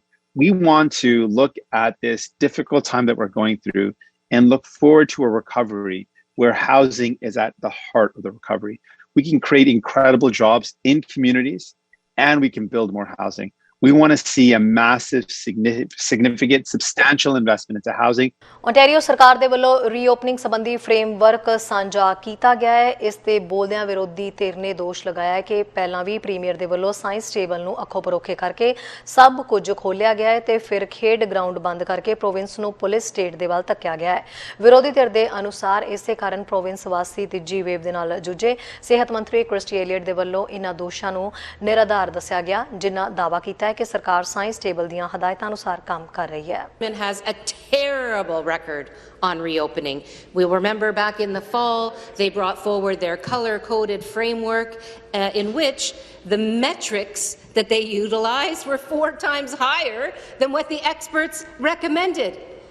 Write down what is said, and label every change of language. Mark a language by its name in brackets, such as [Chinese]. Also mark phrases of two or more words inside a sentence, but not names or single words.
[English] We want to look at this difficult time that we're going through and look forward to a recovery where housing is at the heart of the recovery. We can create incredible jobs in communities and we can build more housing. We want to see a massive, significant, substantial investment into housing. [Punjabi] ਓਂਟਾਰੀਓ ਸਰਕਾਰ ਦੇ ਵੱਲੋਂ ਰੀਓਪਨਿੰਗ ਸੰਬੰਧੀ ਫਰੇਮਵਰਕ ਸਾਂਝਾ ਕੀਤਾ ਗਿਆ ਹੈ। ਇਸ ਤੇ ਬੋਲਦਿਆਂ ਵਿਰੋਧੀ ਧਿਰ ਨੇ ਦੋਸ਼ ਲਗਾਇਆ ਹੈ ਕਿ ਪਹਿਲਾਂ ਵੀ ਪ੍ਰੀਮੀਅਰ ਦੇ ਵੱਲੋਂ [English] science table [Punjabi] ਨੂੰ ਅੱਖੋਂ ਪਰੋਖੇ ਕਰਕੇ ਸਭ ਕੁਝ ਖੋਲ੍ਹਿਆ ਗਿਆ ਹੈ ਤੇ ਫਿਰ ਖੇਡ ਗਰਾਊਂਡ ਬੰਦ ਕਰਕੇ ਪ੍ਰੋਵਿੰਸ ਨੂੰ [English] police state [Punjabi] ਦੇ ਵੱਲ ਧੱਕਿਆ ਗਿਆ ਹੈ। ਵਿਰੋਧੀ ਧਿਰ ਦੇ ਅਨੁਸਾਰ ਇਸੇ ਕਾਰਨ ਪ੍ਰੋਵਿੰਸ ਵਾਸੀ ਤੀਜੀ ਵੇਵ ਦੇ ਨਾਲ ਜੂਝੇ। ਸਿਹਤ ਮੰਤਰੀ ਕ੍ਰਿਸਟੀ ਇਲੀਅਟ ਦੇ ਵੱਲੋਂ ਇਨ੍ਹਾਂ ਦੋਸ਼ਾਂ ਨੂੰ ਨਿਰਾਧਾਰ ਦੱਸਿਆ ਗਿਆ, ਜਿਨ੍ਹਾਂ ਦਾਅਵਾ ਕੀਤਾ ਕਿ ਸਰਕਾਰ [English] science table [Punjabi] ਦੀਆਂ ਹਦਾਇਤਾਂ ਅਨੁਸਾਰ ਕੰਮ ਕਰ ਰਹੀ ਹੈ। [English] Has a terrible record on reopening. We'll remember back in the fall, they brought forward their color-coded framework in which the metrics that they utilized were 4 times higher than what the experts recommended.